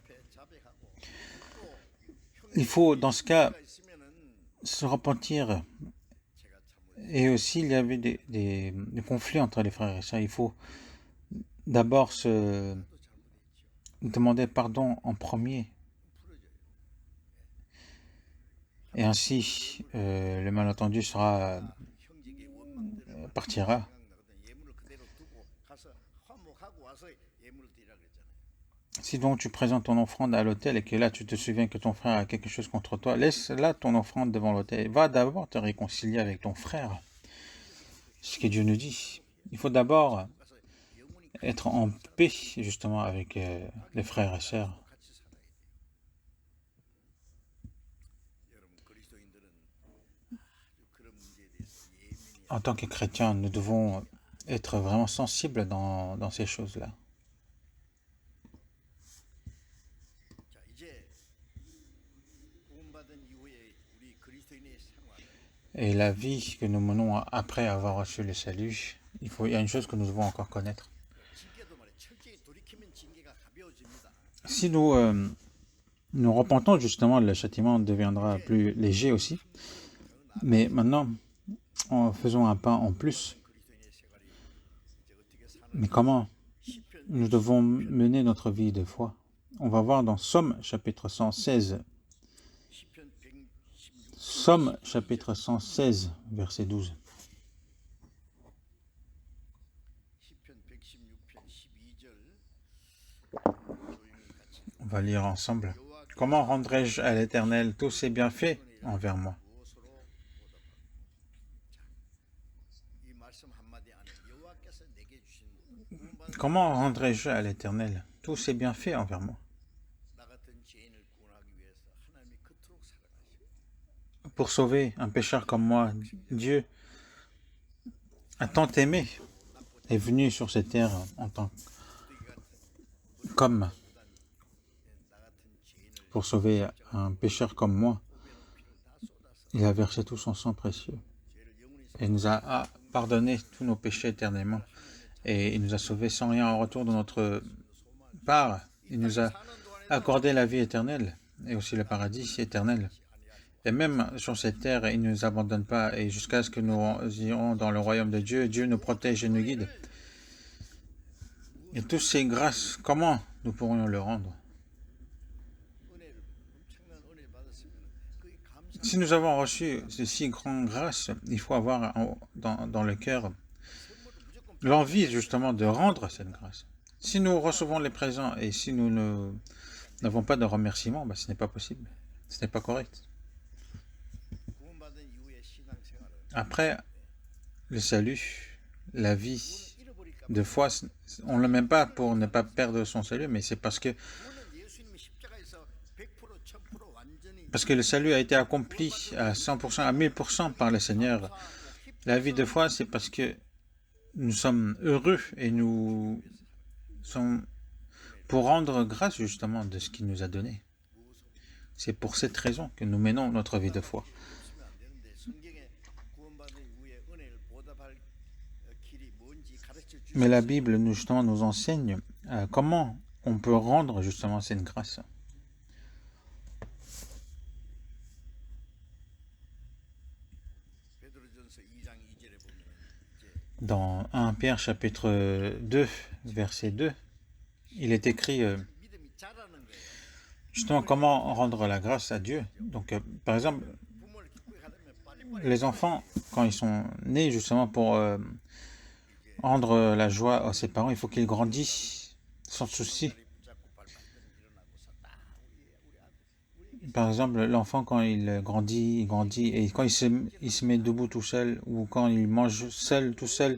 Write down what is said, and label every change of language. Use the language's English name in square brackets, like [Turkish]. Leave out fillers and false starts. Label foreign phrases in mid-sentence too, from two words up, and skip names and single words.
[Korean] 비하게 자백하고 [French] Il faut, dans ce cas, [Korean] 가 있으면은 [French] se repentir. [Korean] 제가 잘못 [French] Et aussi, il y avait des conflits entre les frères et sœurs. Il faut d'abord se demander pardon en premier. Et ainsi, le malentendu [Korean] 형제에게 원망대로 [French] partira. [Korean] 생각나거든. 예물을 그대로 두고 가서 화목하고 와서 예물을 드리라 그랬잖아요. [French] Si donc tu présentes ton offrande à l'autel et que là tu te souviens que ton frère a quelque chose contre toi, laisse là ton offrande devant l'autel. Va d'abord te réconcilier avec ton frère. C'est ce que Dieu nous dit. Il faut d'abord [Korean] 가서 영혼이 [French] être en paix justement avec les frères et sœurs. [Korean] 같이 살아야 돼요. 여러분 그리스도인들은 아주 그런 문제에 대해서 예민히 [French] En tant que chrétiens, nous devons être vraiment sensibles dans ces choses-là. [Korean] 자 이제 구원받은 이후에 우리 그리스도인의 생활은 [French] Et la vie que nous menons après avoir reçu le salut, il y a une chose que nous devons encore connaître. [Korean] 징계도 말이야 철저히 돌이키면 징계가 가벼워집니다. [French] Si nous repentons justement, le châtiment deviendra plus léger aussi. Mais maintenant, en faisant un pas en plus, [Korean] 그리스도인의 생활이 이제 어떻게 사는 [French] mais comment [Korean] 시편 [French] nous devons mener notre vie de foi? On va voir dans Somme chapitre 116. [Korean] 시편 116 [French] Somme chapitre 116, verset 12. [Korean] 시편 116편 12절 조용히 같이 [French] On va lire ensemble. Comment rendrai-je à l'Éternel tous ses bienfaits envers moi? [Korean] 무엇으로 이 말씀 한마디 안에 여호와께서 내게 주신 구원받은 [French] Comment rendrai-je à l'Éternel tous ses bienfaits envers moi? [Korean] 나 같은 죄인을 구원하기 위해서 하나님이 그토록 사랑하시고 [French] Pour sauver un pécheur comme moi, Dieu a tant aimé, est venu sur cette terre en tant comme [Korean] 나 같은 죄인을 [French] pour sauver un pécheur comme moi. [Korean] 피를 다 쏟아서 [French] Il a versé tout son sang précieux [Korean] 죄를 영원히 [French] et il nous a pardonné tous nos péchés éternellement et il nous a sauvés sans rien en retour de notre part. Il nous a [Korean] 사는 동안에 [French] accordé la vie éternelle et aussi le paradis éternel. Et même sur cette terre, il ne nous abandonne pas et jusqu'à ce que nous irons dans le royaume de Dieu, Dieu nous protège et nous guide. Et toutes ces grâces, comment nous pourrions le rendre? [Korean] 은혜를 엄청난 은혜를 받았으면 그게 감사 [French] Si nous avons reçu ces si grandes grâces, il faut avoir dans le cœur [Korean] 선물을 무조건 [French] l'envie justement de rendre cette grâce. Si nous recevons les présents et si nous n'avons pas de remerciement, ce n'est pas possible. Ce n'est pas correct. [Korean] 구원받은 이후의 신앙생활은 [French] Après le salut, la vie [Korean] 구원을 잃어버릴까 [French] de foi, on ne le met pas pour ne pas perdre son salut, mais c'est parce que [Korean] 구원은 예수님이 십자가에서 100% 1000% 완전히 [French] le salut a été accompli à 100%, à 1000% par le Seigneur. La vie de foi, c'est parce que nous sommes heureux et nous sommes pour rendre grâce justement de ce qu'il nous a donné. C'est pour cette raison que nous menons notre vie de foi. [Korean] 없으면 안 되는데 성경에 구원받은 이후에 은혜를 보답할 길이 뭔지 가르쳐 주시고 [French] Mais la Bible justement nous enseigne comment on peut rendre justement cette grâce. [Korean] 베드로전서 2장 2절에 보면 이제 [French] Dans 1 Pierre chapitre 2, verset 2, il est écrit [Korean] 믿음이 자라는 거예요. [French] justement comment rendre la grâce à Dieu. Donc par exemple, [Korean] 부모를 기쁘게 하려면 빨리빨리 [French] les enfants, quand ils sont nés justement pour rendre la joie à ses parents, il faut qu'ils grandissent sans souci. [Korean] 붙잡고 발판들은 일어나고 산다. 우리 [French] Par exemple, l'enfant, quand il grandit, et quand il se met debout tout seul, ou quand il mange seul, tout seul,